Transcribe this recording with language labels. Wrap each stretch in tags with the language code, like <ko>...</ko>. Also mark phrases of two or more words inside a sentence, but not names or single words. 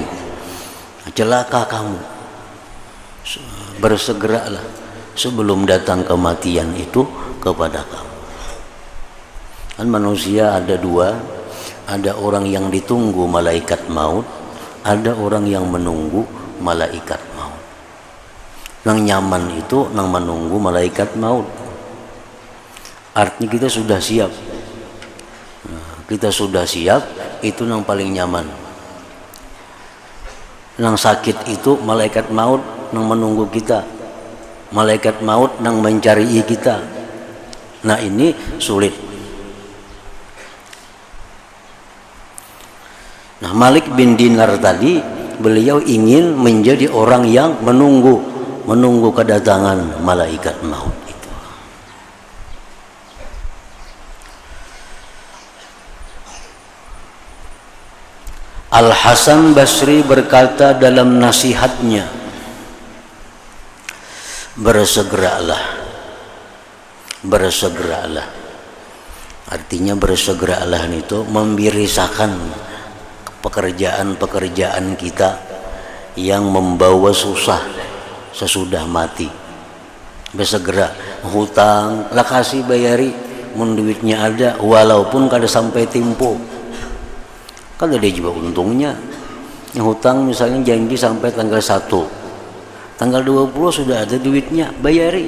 <id>Celaka kamu, bersegeralah sebelum datang kematian itu kepada kamu. Kan manusia ada dua, ada orang yang ditunggu malaikat maut, ada orang yang menunggu malaikat maut. Nang nyaman itu nang menunggu malaikat maut. Artinya kita sudah siap. Kita sudah siap, itu nang paling nyaman. Nang sakit itu malaikat maut nang menunggu kita. Malaikat maut nang mencari kita. Nah, ini sulit. Nah, Malik bin Dinar tadi beliau ingin menjadi orang yang menunggu kedatangan malaikat maut itu. Al-Hasan Basri berkata dalam nasihatnya, bersegeralah. Artinya bersegeralah itu membirisakan pekerjaan-pekerjaan kita yang membawa susah sesudah mati. Bersegera,</id> <bjn>hutang lah kasih bayari, mun duitnya ada, walaupun kada sampai tempo.</bjn> <id>Kan ada juga untungnya. Yang hutang misalnya janji sampai tanggal 1, tanggal 20 sudah ada duitnya, bayari.</id>